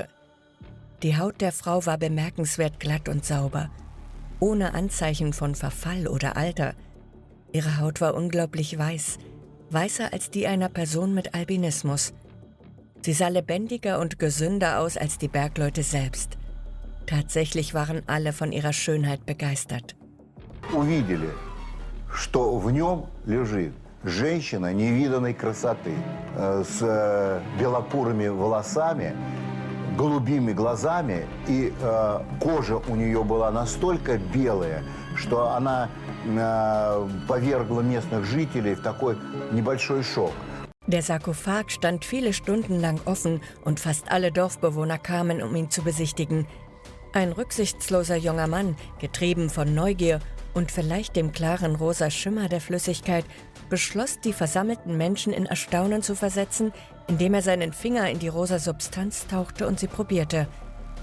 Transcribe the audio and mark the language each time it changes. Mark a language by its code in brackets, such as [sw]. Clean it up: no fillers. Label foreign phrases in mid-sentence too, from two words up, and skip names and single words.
[de] Die Haut der Frau war bemerkenswert glatt und sauber, ohne Anzeichen von Verfall oder Alter. Ihre Haut war unglaublich weiß, weißer als die einer Person mit Albinismus. Sie sah lebendiger und gesünder aus als die Bergleute selbst. Tatsächlich waren alle von ihrer Schönheit begeistert. [ru] Увидели, что в нем лежит женщина невиданной красоты, с белокурыми волосами, голубыми глазами, и кожа у нее была настолько белая, что она повергла местных жителей в такой небольшой шок. [de] Der Sarkophag stand viele Stunden lang offen und fast alle Dorfbewohner kamen, um ihn zu besichtigen. Ein rücksichtsloser junger Mann, getrieben von Neugier und vielleicht dem klaren rosa Schimmer der Flüssigkeit, beschloss, die versammelten Menschen in Erstaunen zu versetzen, indem er seinen Finger in die rosa Substanz tauchte und sie probierte.